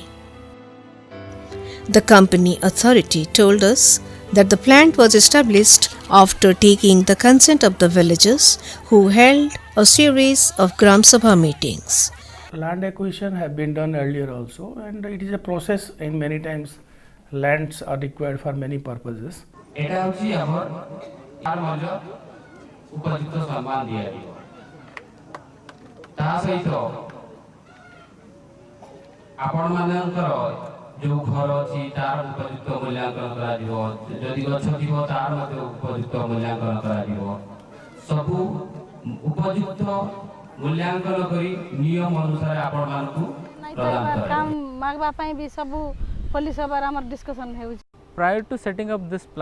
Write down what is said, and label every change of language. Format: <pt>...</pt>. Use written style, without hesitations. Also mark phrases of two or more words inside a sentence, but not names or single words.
<en>The company authority told us that the plant was established after taking the consent of the villagers who held a series of Gram Sabha meetings. Land acquisition have been done earlier also, and it is a process, and many times lands are required for many purposes.</en> <bn>এটা হচ্ছে আমার তার মধ্যে উপযুক্ত সম্মান দিয়া দিব তা সহিত</bn> <or>ଆପଣମାନଙ୍କର ଯେଉଁ ଘର ଅଛି ତାର ଉପଯୁକ୍ତ ମୂଲ୍ୟାଙ୍କନ କରାଯିବ ଯଦି ଗଛ ଥିବ ତାର ମଧ୍ୟ ଉପଯୁକ୍ତ ମୂଲ୍ୟାଙ୍କନ କରାଯିବ ସବୁ ଉପଯୁକ୍ତ ମୂଲ୍ୟାଙ୍କନ କରି ନିୟମ ଅନୁସାରେ ଆପଣମାନଙ୍କୁ ପ୍ରଦାନ କରାଯିବ କାମ ମାଗବା ପାଇଁ ବି ସବୁ ପୋଲିସ ସଭାରେ ଆମର ଡିସ୍କସନ ହେଉଛି.</or> <en>Prior to setting up this plant,</en>